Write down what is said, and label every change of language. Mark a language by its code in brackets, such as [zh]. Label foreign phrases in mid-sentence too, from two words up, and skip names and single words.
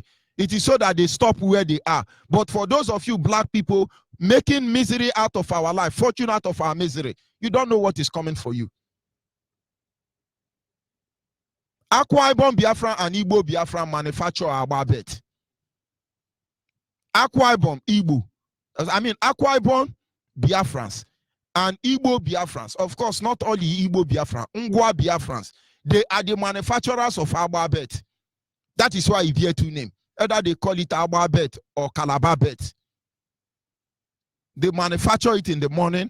[en] It is so that they stop where they are. But for those of you black people making misery out of our life, fortune out of our misery, you don't know what is coming for you. Akwa Ibom Biafra and Igbo Biafra manufacture our bet. Akwa Ibom, Igbo. I mean, Akwa Ibom Biafrans and Igbo Biafrans, of course, not only Igbo Biafran, Ngwa Biafrans, they are the manufacturers of Agba bet. That is why you hear 2 names. Either they call it Agba bet or Calabar bet. They manufacture it in the morning.